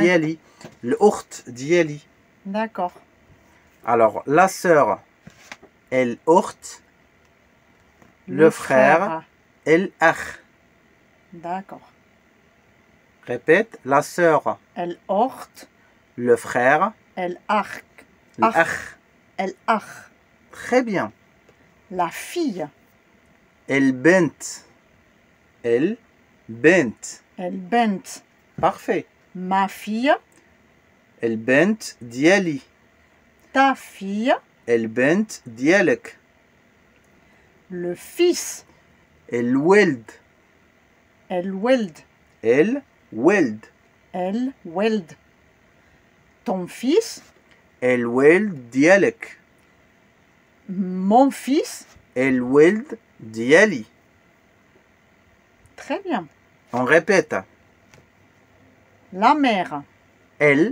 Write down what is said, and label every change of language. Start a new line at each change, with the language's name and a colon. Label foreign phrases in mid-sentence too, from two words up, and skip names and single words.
Arabic: diali, le ourt diali.
French: D'accord. Alors, la sœur,
Arabic: el ourt,
French: le frère,
Arabic: el akh.
French: D'accord. Répète, la sœur,
Arabic: El ort,
French: le frère,
Arabic: el arc, l'akh. el ach.
French: Très bien. La fille,
Arabic: El bent, el bent. el bent.
French: Parfait. Ma fille,
Arabic: El bent diali,
French: ta fille,
Arabic: el bent dialek,
French: le fils,
Arabic: el weld, el weld, el weld, el weld.
French: Ton fils,
Arabic: el weld dialek,
French: mon fils.
Arabic: el weld diali.
French: Très bien. On répète. La mère,
Arabic: El